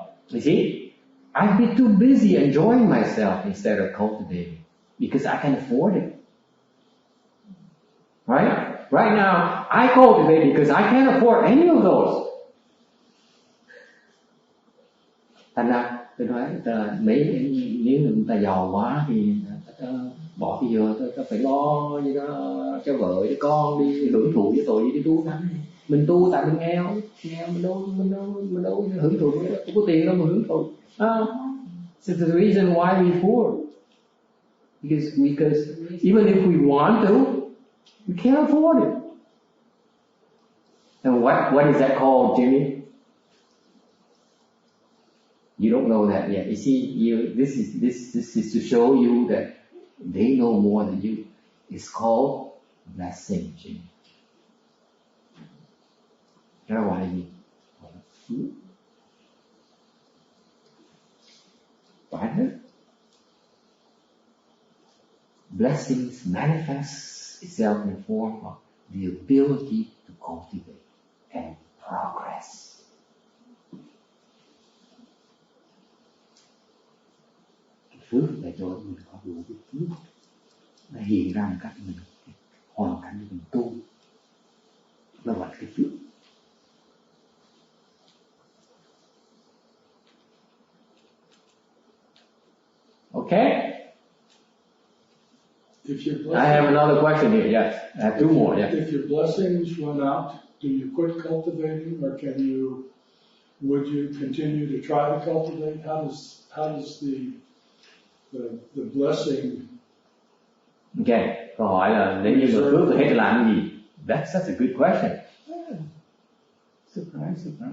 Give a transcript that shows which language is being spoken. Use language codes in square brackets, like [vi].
[en] You see, I'd be too busy enjoying myself instead of cultivating because I can afford it. Right now, I cultivate because I can't afford any of those. [vi] Thành ra tôi nói nếu người ta giàu quá thì bỏ cái giờ ta phải lo gì đó cho vợ cho con đi hưởng thụ với tội gì đi tu lắm. Mình tu tại mình nghèo mình đâu hưởng thụ, không có tiền đâu mà hưởng thụ. [en] So the reason why we poor because even if we want to, we can't afford it. And what is that called, Jimmy? You don't know that yet. You see, this is to show you that they know more than you. It's called blessing, Jimmy. [vi] Đó gọi là gì? Phải hết. [en] Blessings manifests itself in the form of the ability to cultivate and progress. [vi] Phước để cho mình có đủ cái phước nó hiện ra một cách mình hoàn cảnh mình tu, nó gọi là cái phước. [en] Okay. I have another question here. Yes, I have two more. Yes. If your blessings run out, do you quit cultivating, or would you continue to try to cultivate? How does the blessing? Okay. [vi] Câu hỏi là nếu như mà phước thì hết làm cái gì? [en] That's such a good question. Surprise.